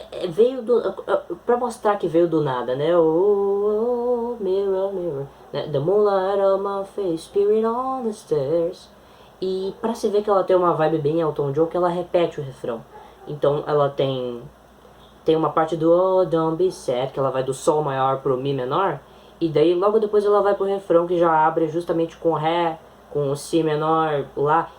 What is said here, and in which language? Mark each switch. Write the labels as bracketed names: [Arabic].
[Portuguese] Veio do. Pra mostrar que veio do nada, né? [English] Oh, oh, mirror, mirror. Né? The moonlight on my face, spirit on the stairs. [Portuguese] E pra se ver que ela tem uma vibe bem Elton John, que ela repete o refrão. Então ela tem uma parte do [English] Oh, don't be sad, [Portuguese] que ela vai do Sol maior pro Mi menor. E daí logo depois ela vai pro refrão que já abre justamente com Ré, com o Si menor lá.